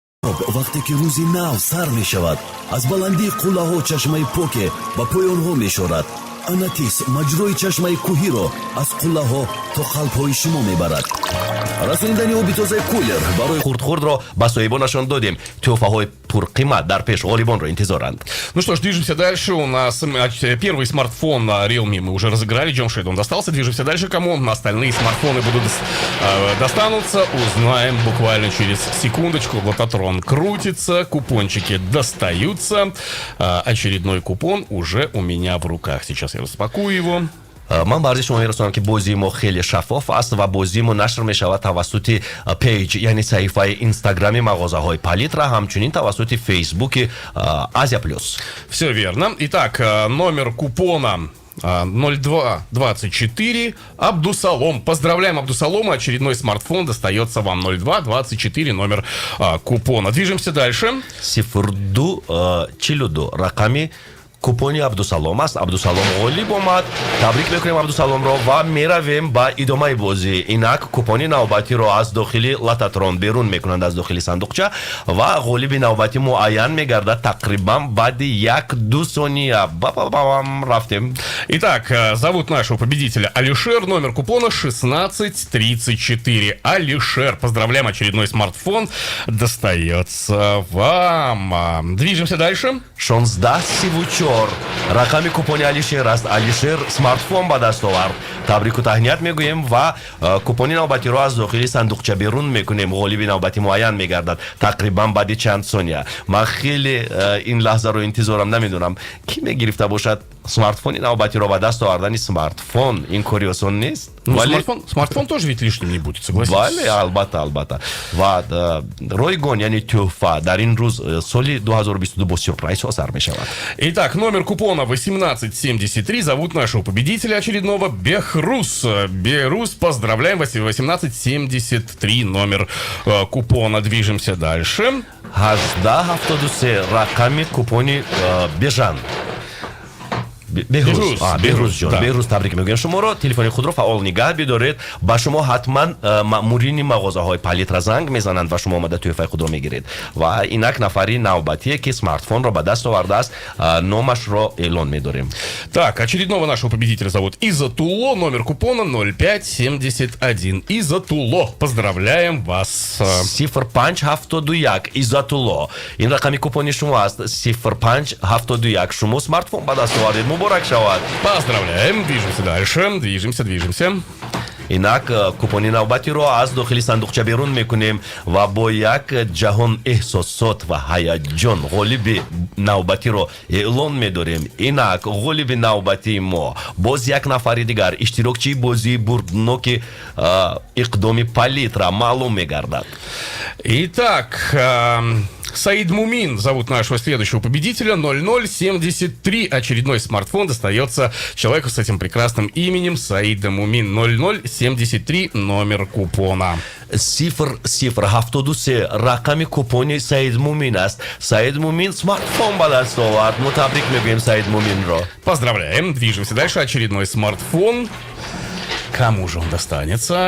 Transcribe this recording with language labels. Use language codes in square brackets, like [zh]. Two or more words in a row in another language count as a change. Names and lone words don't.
[tg] ҷаноб, вақте ки рӯзи нав сар мешавад, аз баландии қуллаҳо чашмаи поке ба поёнҳо мешорад. Анатис маҷрои чашмаи кӯҳиро аз қуллаҳо то қалбҳои шумо мебарад. расониндани оби тозаи кулер барои хурд-хурдро ба соҳибонашон додем. Тӯҳфаҳои пурқимат дар пеш ғолибонро интизоранд. [ru] Ну что ж, движемся дальше. У нас первый смартфон Realme мы уже разыграли. Джамшед он достался. Движемся дальше. Кому остальные смартфоны будут достанутся, узнаем буквально через секундочку. Лототрон крутится, купончики достаются. Очередной купон уже у меня в руках. Сейчас я распакую его. [tg] ман ба арзи шумо мерасонам ки бозии мо хеле шаффоф аст ва бозии мо нашр мешавад тавассути пейҷ, яъне саҳифаи инстаграми мағозаҳои палитра, ҳамчунин тавассути фейсбуки Азия Плюс. [ru] Все верно. Итак, номер купона 0224 Абдусалом. Поздравляем Абдусалома. Очередной смартфон достается вам. 0224 номер купона. Движемся дальше. [tg] Сифрду чилуду рақами купони Абдусалом аст. Абдусалом ғолиб омад. Табрик мекунем Абдусаломро ва меравем ба идомаи бозӣ. Инак купони навбатиро аз дохили лототрон берун мекунанд аз дохили сандуқча ва ғолиби навбати муайян мегардад тақрибан баъди 1-2 сония. Рафтем. [ru] Итак, зовут нашего победителя Алишер. Номер купона 1634. Алишер, поздравляем, очередной смартфон достается вам. Движемся дальше. [tg] 16 сивучор. рақами купони Алишер аст. Алишер смартфон ба даст овард. табрику таҳният мегӯем ва купони навбатиро аз дохили сандуқча берун мекунем. ғолиби навбати муайян мегардад тақрибан баъди чанд сония. ман хеле ин лаҳзаро интизорам, намедонам ки мегирифта бошад смартфони навбатиро ба даст овардани смартфон. Ин кори осон нест. [ru] Ну, смартфон тоже ведь лишним не будет, согласитесь? [tg] Бале, албатта. ва ройгон, яъне тӯҳфа дар ин рӯз соли 2022 бо сюрпрайзҳо сар мешавад. [ru] Итак, номер купона 1873. Зовут нашего победителя очередного Бехрус. Бехрус, поздравляем, 1873 номер купона. Движемся дальше. [tg] 1873 рақами купони Бежан. беҳрӯз ҷон, беҳрӯз табрик мегӯям шуморо. телефони худро фаъол нигаҳ бидоред. ба шумо ҳатман маъмурини мағозаҳои палитра занг мезананд ва шумо омада тӯҳфаи худро мегиред. ва инак нафари навбатие ки смартфонро ба даст овардааст, номашро эълон медорем. [ru] Так, очередного нашего победителя зовут Изатулло. Номер купона 0571. Изатулло, поздравляем вас. 0571 Изатулло. [tg] ин рақами купони шумо аст. 0571 шумо смартфон ба даст овардед. Муборак шавад. [ru] Поздравляем. Движемся дальше. Движемся. [tg] инак купони навбатиро аз дохили сандуқча берун мекунем ва бо як ҷаҳон эҳсосот ва ҳаяҷон ғолиби навбатиро эълон медорем. инак ғолиби навбатии мо боз як нафари дигар иштирокчии бозии бурдноки иқдоми палитра маълум мегардад. [ru] Итак, Саид Мумин зовут нашего следующего победителя. 0073. Очередной смартфон достается человеку с этим прекрасным именем Саида Мумин. 0073 номер купона. [tg] 0073 рақами купони Саид Мумин аст. Саид Мумин смартфон ба даст овард. мо табрик мегӯем Саид Муминро. [ru] Поздравляем. Движемся дальше. Очередной смартфон. Кому же он достанется?